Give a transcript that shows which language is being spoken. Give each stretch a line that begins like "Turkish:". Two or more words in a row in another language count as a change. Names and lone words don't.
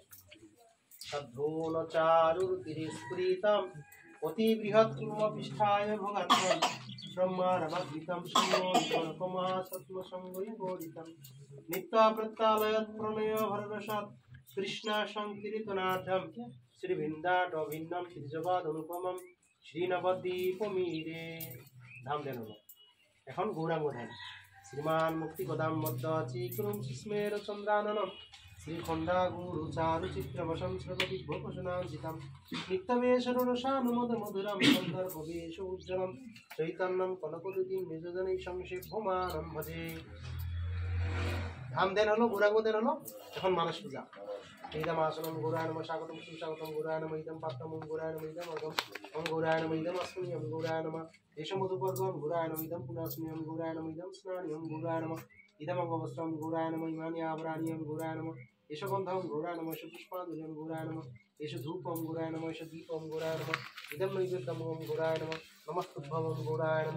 Sanskrit: সদ্ভূন চারুর তিরস্ফুরিতম অতি বৃহৎ কুর্ম পৃষ্ঠায় ভগাত্মন ব্রহ্মারমদ্ভিতম শূন্যমা সঙ্গই গৌরিতম নিত্য প্রত্যালয়ৎ প্রণয় ভররসাৎ কৃষ্ণ সংকীর্তনাঢ্যম শ্রীবৃন্দাটভিন্নম শ্রীজগৎ অনুপমম শ্রীনবদ্বীপমীরে।
Bangla: ধাম ধ্যান হলো। এখন গৌরাঙ্গ ধ্যান।
Sanskrit: শ্রীমান মুক্তি গদাম মধ্য চিকুরুম শিস্মের চন্দ্রাননম শ্রীখণ্ডা গুরু চারু চিত্রবশম শ্রবতি ভোপসনাঞ্চিতম নিত্যবেশরসানুমদ মধুরম সন্দর্ভবেশ উজ্জ্বলম চৈতন্যম কনকদুতিম নিযোজনে সংক্ষেপমানম ভজে।
Bangla: ধাম ধ্যান হলো, গৌরাঙ্গ ধ্যান হলো। এখন মানস পূজা।
Sanskrit: ইদম আসনম গৌরায় নমঃ স্বাগতম সুস্বাগতম গৌরায় নমঃ ইদম পাত্রম ওম গৌরায় নমঃ ইদম অর্ঘ্যম ওম গৌরায় নমঃ ইদম অস্মি ওম গৌরায় নমঃ এষম মধুপর্ঘ ওম গৌরায় নমঃ ইদম পুনাস্মি ওম গৌরায় নমঃ ইদম স্নানি ওম গৌরায় নমঃ ইদম অঙ্গবস্ত্রম ওম গৌরায় নমঃ ইমানি আভরাণি ওম গৌরায় নমঃ এষ গন্ধ ওম গৌরায় নমঃ এষ পুষ্পাঞ্জলি ওম গৌরায় নমঃ এষ ধূপ ওম গৌরায় নমঃ এষ দীপ ওম গৌরায় নমঃ ইদম নৈবেদ্যম ওম গৌরায় নমঃ নমস্তুভ্যম ওম গৌরায় নমঃ।